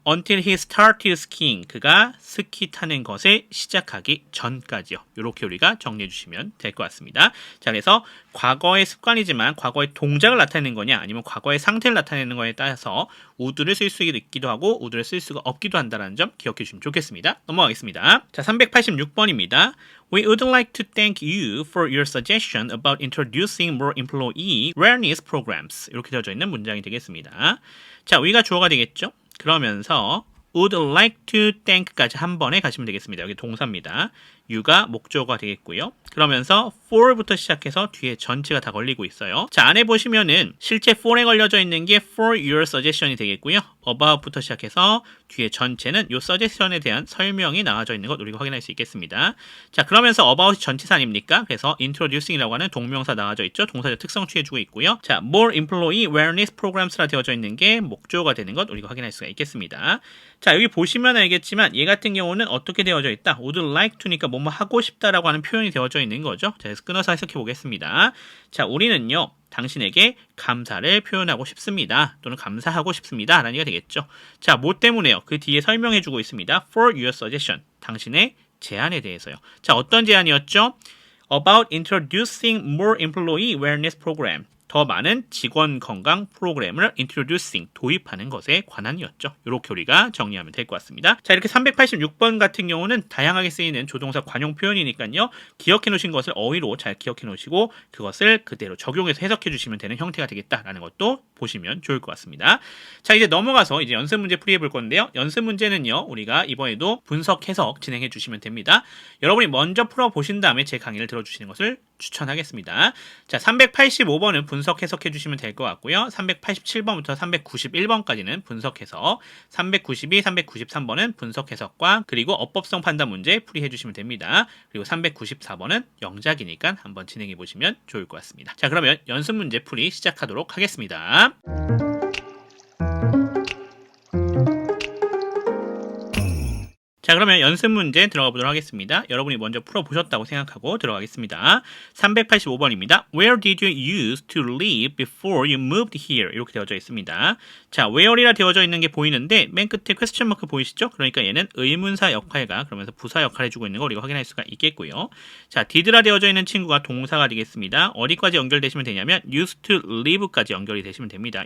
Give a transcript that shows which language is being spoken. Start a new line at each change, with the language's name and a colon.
English: Until he started skiing,
Korean: 그가 스키 타는 것을 시작하기 전까지요. 이렇게 우리가 정리해 주시면 될 것 같습니다. 자, 그래서 과거의 습관이지만 과거의 동작을 나타내는 거냐 아니면 과거의 상태를 나타내는 거에 따라서 would를 쓸 수 있기도 하고 would를 쓸 수가 없기도 한다는 점 기억해 주시면 좋겠습니다. 넘어가겠습니다. 자, 386번입니다.
English: We would like to thank you for your suggestion about introducing more employee awareness programs.
Korean: 이렇게 되어져 있는 문장이 되겠습니다. 자, we가 주어가 되겠죠? 그러면서
English: would like to thank
Korean: 까지 한 번에 가시면 되겠습니다. 여기 동사입니다. you가 목적어가 되겠고요. 그러면서 for부터 시작해서 뒤에 전체가 다 걸리고 있어요. 자, 안에 보시면은 실제 for에 걸려져 있는 게
English: for your suggestion
Korean: 이 되겠고요. about부터 시작해서 뒤에 전체는 이 suggestion에 대한 설명이 나와져 있는 것 우리가 확인할 수 있겠습니다. 자, 그러면서 about이 전치사 아닙니까? 그래서 introducing이라고 하는 동명사 나와져 있죠. 동사적 특성 취해주고 있고요. 자,
English: more employee awareness programs
Korean: 라 되어져 있는 게 목적어가 되는 것 우리가 확인할 수가 있겠습니다. 자, 여기 보시면 알겠지만 얘 같은 경우는 어떻게 되어져 있다?
English: would like to
Korean: 니까 뭐뭐 하고 싶다라고 하는 표현이 되어져 있는 거죠. 자, 그래서 끊어서 해석해 보겠습니다. 자, 우리는요. 당신에게 감사를 표현하고 싶습니다. 또는 감사하고 싶습니다. 라는 얘기가 되겠죠. 자, 뭐 때문에요? 그 뒤에 설명해 주고 있습니다.
English: For your suggestion.
Korean: 당신의 제안에 대해서요. 자, 어떤 제안이었죠?
English: About introducing more employee awareness program.
Korean: 더 많은 직원 건강 프로그램을 introducing, 도입하는 것에 관한이었죠. 이렇게 우리가 정리하면 될 것 같습니다. 자, 이렇게 386번 같은 경우는 다양하게 쓰이는 조동사 관용 표현이니까요. 기억해 놓으신 것을 어휘로 잘 기억해 놓으시고 그것을 그대로 적용해서 해석해 주시면 되는 형태가 되겠다라는 것도 보시면 좋을 것 같습니다. 자, 이제 넘어가서 이제 연습 문제 풀이해 볼 건데요. 연습 문제는요. 우리가 이번에도 분석 해석 진행해 주시면 됩니다. 여러분이 먼저 풀어 보신 다음에 제 강의를 들어주시는 것을 추천하겠습니다. 자, 385번은 분석 해석해 주시면 될 것 같고요. 387번부터 391번까지는 분석 해석, 392, 393번은 분석 해석과 그리고 어법성 판단 문제 풀이해 주시면 됩니다. 그리고 394번은 영작이니까 한번 진행해 보시면 좋을 것 같습니다. 자, 그러면 연습 문제 풀이 시작하도록 하겠습니다. 자, 자, 그러면 연습 문제 들어가 보도록 하겠습니다. 여러분이 먼저 풀어보셨다고 생각하고 들어가겠습니다. 385번입니다.
English: Where did you used to live before you moved here?
Korean: 이렇게 되어져 있습니다. 자, where이라 되어져 있는 게 보이는데 맨 끝에 퀘스천 마크 보이시죠? 그러니까 얘는 의문사 역할과 그러면서 부사 역할을 해주고 있는 거 우리가 확인할 수가 있겠고요. 자, did라 되어져 있는 친구가 동사가 되겠습니다. 어디까지 연결되시면 되냐면
English: used to live
Korean: 까지 연결이 되시면 됩니다.